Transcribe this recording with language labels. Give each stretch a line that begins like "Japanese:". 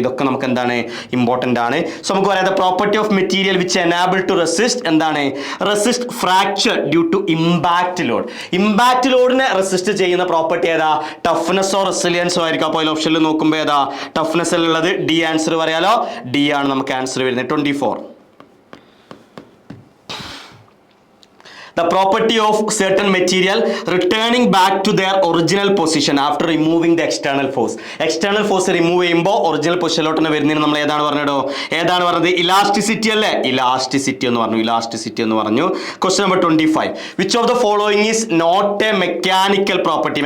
Malayalam: അപ്പോൾ ഇതൊക്കെ നമുക്ക് എന്താണ്, ഇമ്പോർട്ടൻ്റ് ആണ്. സോ നമുക്ക് പറയാം
English: property of material which enable to resist,
Malayalam: എന്താണ്,
English: Resist fracture due to impact load.
Malayalam: Impact ലോഡിനെ റെസിസ്റ്റ് ചെയ്യുന്ന പ്രോപ്പർട്ടി ഏതാ, ടഫ്നെസ്സോ റെസിലിയൻസോ ആയിരിക്കും. അപ്പോൾ ഓപ്ഷനിൽ നോക്കുമ്പോൾ ഏതാ ടഫ്നെസ് ഉള്ളത്, ഡി ആൻസർ പറയാലോ, ഡി ആണ് നമുക്ക് ആൻസർ വരുന്നത്. 24.
English: The property of certain material returning back to their original position after removing the external force.
Malayalam: External force remove ചെയ്യുമ്പോൾ ഒറിജിനൽ പൊസിഷനിലോട്ട് വരുന്നതിന് നമ്മൾ ഏതാണ് പറഞ്ഞത്, ഇലാസ്റ്റിസിറ്റി അല്ലേ, ഇലാസ്റ്റിസിറ്റി എന്ന് പറഞ്ഞു. Question number 25.
English: Which of the following is not a mechanical property?